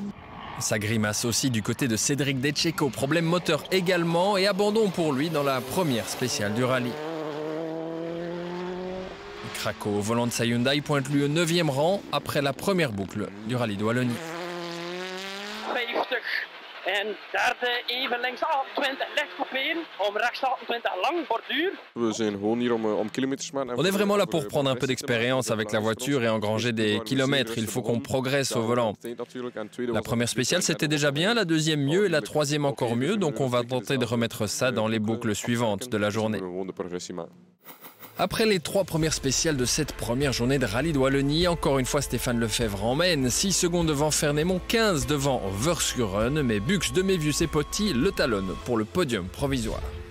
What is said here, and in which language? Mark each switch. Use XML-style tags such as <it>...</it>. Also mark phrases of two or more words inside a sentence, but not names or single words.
<fr>Ça grimace aussi du côté de Cédric Decheco, problème moteur également et abandon pour lui dans la première spéciale du rallye. Craco au volant de sa Hyundai pointe lui au 9e rang après la première boucle du rallye de Wallonie. 50,</fr> <nl>En derde even links 28 licht couperen, om rechts 28 lang borduur.</nl> <fr>On est vraiment là pour prendre un peu d'expérience avec la voiture et engranger des kilomètres. Il faut qu'on progresse au volant. La première spéciale, c'était déjà bien, la deuxième mieux et la troisième encore mieux. Donc on va tenter de remettre ça dans les boucles suivantes de la journée. Après les 3 premières spéciales de cette première journée de rallye de Wallonie, encore une fois Stéphane Lefebvre emmène 6 secondes devant Fernémont, 15 devant Verschuren, mais Bux, Demévius et Potti le talonnent pour le podium provisoire.</fr>